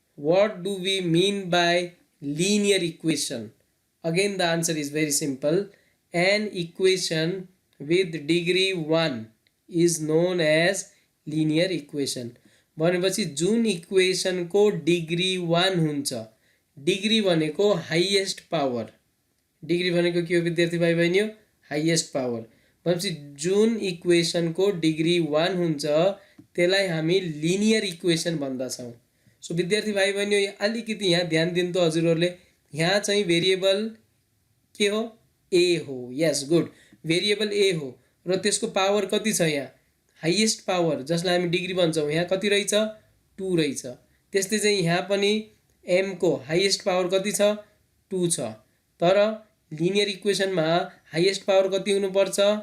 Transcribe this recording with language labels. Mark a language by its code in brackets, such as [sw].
[en] What do we mean by linear equation? Again, the answer is very simple. An equation with degree 1 is known as linear equation. [ne] भनेपछि जुन इक्वेसनको degree 1 हुन्छ, degree भनेको highest power. Degree भनेको के हो विद्यार्थी भाइ बहिनी हो? Highest power. भनेपछि जुन इक्वेसनको डिग्री 1 हुन्छ त्यसलाई हामी लिनियर इक्वेसन भन्दछौँ। सो विद्यार्थी भाइ बहिनी अलिकति यहाँ ध्यान दिनु त हजुरहरूले। यहाँ चाहिँ भेरिएबल के हो? ए हो। यस, गुड। भेरिएबल ए हो र त्यसको पावर कति छ? यहाँ हाइएस्ट पावर, जसलाई हामी डिग्री भन्छौँ। यहाँ कति रहेछ? 2 रहेछ। त्यस्तै चाहिँ यहाँ पनि एम को हाइएस्ट पावर कति छ? 2 छ। तर लिनियर इक्वेसनमा हाइएस्ट पावर कति हुनुपर्छ?